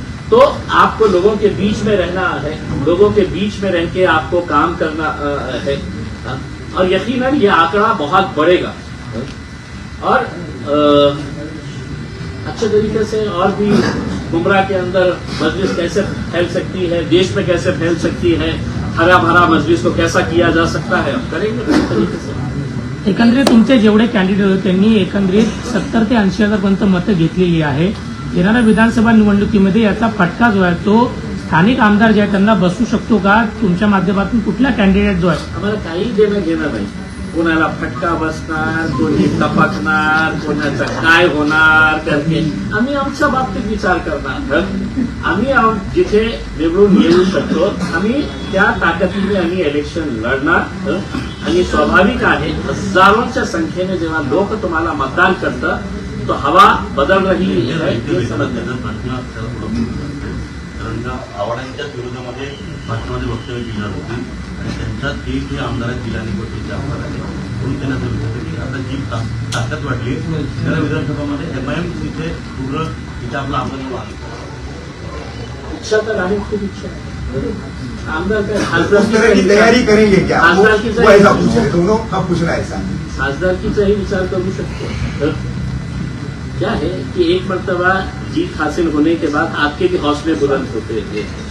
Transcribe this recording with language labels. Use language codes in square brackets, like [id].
[hi] तो आपको लोगों के बीच में रहना है, लोगों के बीच में रह के आपको काम करना है, और यकीनन ये आंकड़ा बहुत बढ़ेगा और अच्छे तरीके से और भी मुमरा के अंदर मजलिस कैसे फैल सकती है, देश में कैसे फैल सकती है, हरा भरा मजलिस को कैसा किया जा सकता है, हम करेंगे इस तरीके से। [mr] एकंदरीत तुमचे जेवढे कॅन्डिडेट होते त्यांनी एकंदरीत 70 ते 80,000 पर्यंत मतं घेतलेली आहे। येणाऱ्या विधानसभा निवडणुकीमध्ये याचा फटका जो आहे तो स्थानिक आमदार जे आहेत त्यांना बसू शकतो का? तुमच्या माध्यमातून कुठला कॅन्डिडेट जो आहे आम्हाला काही देणं घेणं नाही, कोणाला फटका बसणार, कोणी टपकणार, कोणाचं काय होणार करके आम्ही आमच्या बाबतीत विचार करणार। आम्ही जिथे निवडून येऊ शकतो आम्ही त्या ताकदीने आम्ही इलेक्शन लढणार आणि स्वाभाविक आहे हजारोंच्या संख्येने जेव्हा लोक तुम्हाला मतदान करतात तो [hi] हवा बदल रही है [mr] हे समजलं। कारण का आव्हाडांच्या विरोधामध्ये भाषणामध्ये वक्तव्य दिलं होती आणि त्यांच्यात एक जे आमदार आहेत जिल्हा निवडणुकीचे आमदार आहेत म्हणून त्यांना असं विचारलं की आता जी ताकद वाढली त्याला विधानसभामध्ये एमआयएम तिथे पूर्ण तिथे आपला आमदार आला इच्छा तर आहे, खूप इच्छा आहे। आमदार काय [hi] उस तरह की तैयारी करेंगे क्या, वो ऐसा पूछ रहे दोनों का पूछना ऐसा। [mr] खासदारकीचाही विचार करू शकतो। [hi] क्या है कि एक मर्तबा जीत हासिल होने के बाद आपके भी हौसले बुलंद होते थे।